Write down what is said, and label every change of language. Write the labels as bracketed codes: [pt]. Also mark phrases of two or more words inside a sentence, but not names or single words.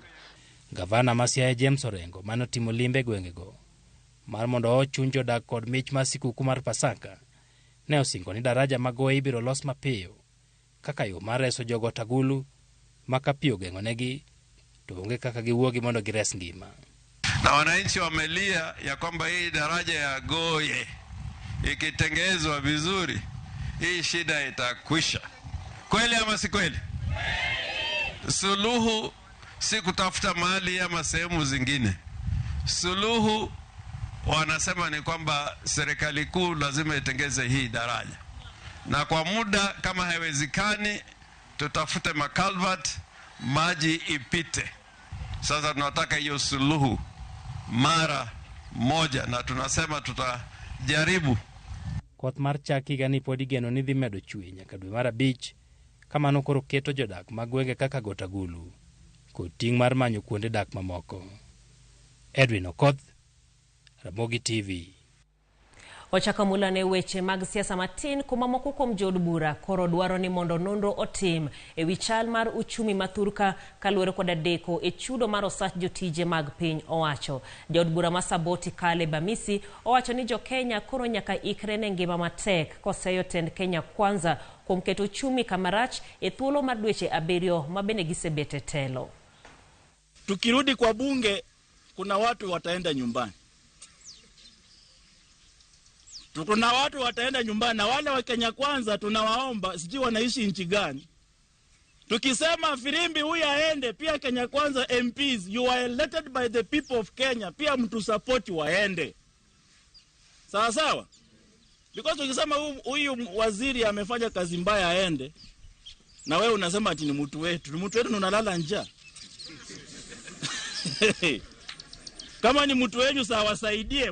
[luo] Gavana ma Siaya James Orengo mano timo limbe gwengego mar mondo ochung jodak kod mich mar sikuku mar Pasaka ne osingo ni daraja magoye ibiro los mapiyo kaka yo mar reso jo Gotagulu ma ka pi ogeng'onegi to onge kaka giwuogi mondo gires ngima. [sw] Na wananchi wamelia ya kwamba hii daraja ya Goye ikitengezwa vizuri hii shida itakwisha. Kweli ama si kweli? Suluhu si kutafuta mali ama sehemu zingine. Suluhu wanasema ni kwamba serikali kuu lazima itengeze hii daraja. Na kwa muda kama haiwezekani tutafute makalvat maji ipite. Sasa tunataka hiyo suluhu mara moja na tunasema tutajaribu. [luo] Koth mar chak higani pod igeno ni dhi medo chwe nyaka dwe mar abich kamano koro keto jodak mag gwenge kaka Gotagulu kod ting' mar manyo kuonde dak mamoko. Edwin Okoth, Ramogi TV. Wachaka mulane weche mag siasa matin kuma moko kuom jood bura koro dwaro ni mondo nonro otim e wi chal mar uchumi mathurka kaluwore kod deko e chudo mar osach jotije mag piny owacho. Jood bura ma Saboti Kale Bamisi owacho ni jo Kenya koro nyaka ikre ne ngima matek koseyo tend Kenya Kwanza kuom keto uchumi kamarach e thuolo mar dweche 7 mabende gisebete telo. [sw] Tukirudi kwa bunge kuna watu wataenda nyumbani. Kuna watu wataenda nyumbani na wale wa Kenya Kwanza tunawaomba sijui wanaishi nchi gani. Tukisema firimbi huyu aende pia Kenya Kwanza [en] MPs you are elected by the people of Kenya [sw] pia mtu support waende. Sawa sawa? Because tukisema huyu waziri amefanya kazi mbaya aende na wewe unasema ati ni mtu wetu unalala njaa. Kama ni mtu wenyu sawa wasaidie.